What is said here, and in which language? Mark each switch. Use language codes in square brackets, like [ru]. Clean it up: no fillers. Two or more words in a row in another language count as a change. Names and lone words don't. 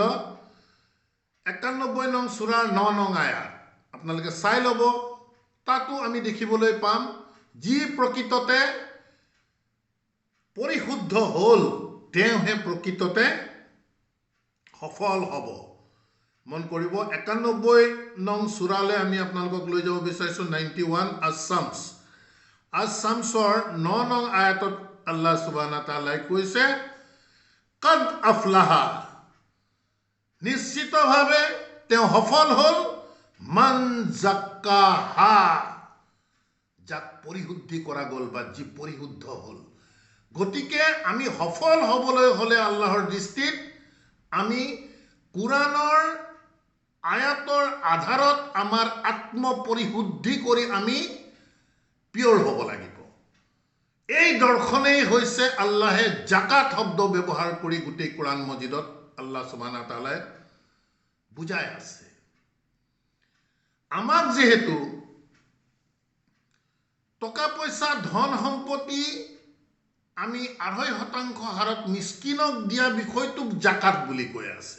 [as] 91 নং সূৰাৰ 9 নং আয়াত আপোনালোকে চাই ল'ব, তাতো আমি দেখিবলৈ পাম যি প্ৰকৃততে পৰিশুদ্ধ হ'ল তেওঁহে প্ৰকৃততে সফল হ'ব। মন কৰিব, 91 নং সূৰালৈ আমি আপোনালোকক লৈ যাব বিচাৰিছোঁ। 91 আছ-শামছৰ 9 নং আয়াতত আল্লাহ [ar] سبحانه تعالى [as] কৈছে [ar] قد أفلح, [as] নিশ্চিতভাৱে তেওঁ সফল হ'ল, [ar] من زكاها, [as] যাক পৰিশুদ্ধি কৰা গ'ল বা যি পৰিশুদ্ধ হ'ল। গতিকে আমি সফল হ'বলৈ হ'লে আল্লাহৰ দৃষ্টিত আমি কোরআনৰ আয়াতৰ আধাৰত আমাৰ আত্ম পৰিশুদ্ধি কৰি আমি পিয়ৰ হ'ব লাগিব। এই দৰ্শনেই হৈছে আল্লাহে জাকাত শব্দ ব্যৱহাৰ কৰি গোটেই কোরআন মজিদত আল্লাহ [ar] سبحانه تعالى [as] বুজাই আছে। আমাক যেহেতু টকা পইচা ধন সম্পত্তি আমি 2.5% হাৰত মিসকিনক দিয়া বিষয়টোক জাকাত বুলি কৈ আছে।